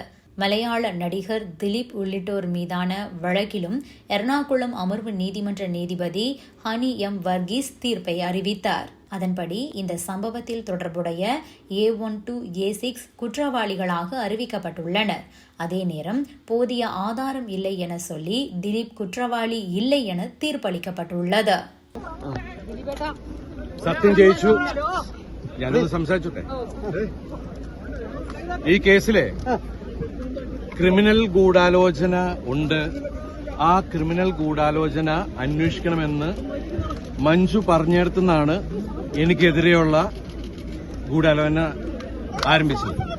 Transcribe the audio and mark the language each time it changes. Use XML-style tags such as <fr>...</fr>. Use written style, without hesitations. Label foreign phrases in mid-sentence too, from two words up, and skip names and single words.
<ta>மலையாள நடிகர் திலீப் உள்ளிட்டோர் மீதான வழக்கிலும் எர்ணாகுளம் அமர்வு நீதிமன்ற நீதிபதி ஹனி எம் வர்கீஸ் தீர்ப்பை அறிவித்தார். அதன்படி இந்த சம்பவத்தில் தொடர்புடைய</ta> <en>A1 to A6</en> <ta>குற்றவாளிகளாக அறிவிக்கப்பட்டுள்ளனர். அதே நேரம் போதிய ஆதாரம் இல்லை என சொல்லி திலீப் குற்றவாளி இல்லை என தீர்ப்பளிக்கப்பட்டுள்ளது.</ta> <ml>സത്യം ജയിച്ചു. ഞാനത് സംസാരിച്ചോട്ടെ. ഈ കേസിലെ ക്രിമിനൽ ഗൂഢാലോചന ഉണ്ട്. ആ ക്രിമിനൽ ഗൂഢാലോചന അന്വേഷിക്കണമെന്ന് മഞ്ജു പറഞ്ഞെടുത്തുനിന്നാണ് എനിക്കെതിരെയുള്ള ഗൂഢാലോചന ആരംഭിച്ചത്.</ml>